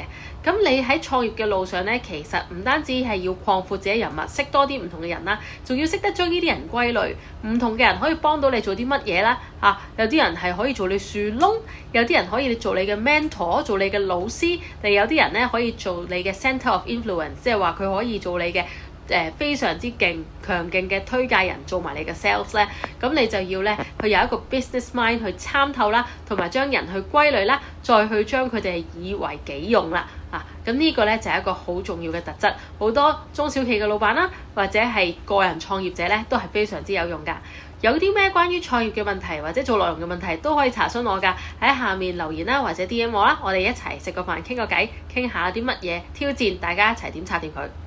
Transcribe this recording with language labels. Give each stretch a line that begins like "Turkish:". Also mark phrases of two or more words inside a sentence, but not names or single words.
Cantonese: 咁你喺創業嘅路上咧，其實唔單止係要擴闊自己人脈，識多啲唔同嘅人啦，仲要識得將呢啲人歸類。唔同嘅人可以幫到你做啲乜嘢啦？有啲人係可以做你樹窿，有啲人可以做你嘅 mentor， 做你嘅老師，定有啲人咧可以做你嘅
English: centre of influence，
Cantonese: 即係話佢可以做你嘅非常之勁、強勁嘅推介人，做埋你嘅 sales 咧。咁你就要咧去有一個
English: business mind
Cantonese: 去參透啦，同埋將人去歸類啦，再去將佢哋以為己用啦。咁呢個咧就係一個好重要嘅特質。好多中小企嘅老闆啦，或者係個人創業者咧，都係非常之有用㗎。有啲咩關於創業嘅問題或者做內容嘅問題都可以查詢我㗎，喺下面留言啦，或者 DM 我啦，我哋一齊食個飯傾個偈，傾下啲乜嘢挑戰，大家一齊點拆掂佢。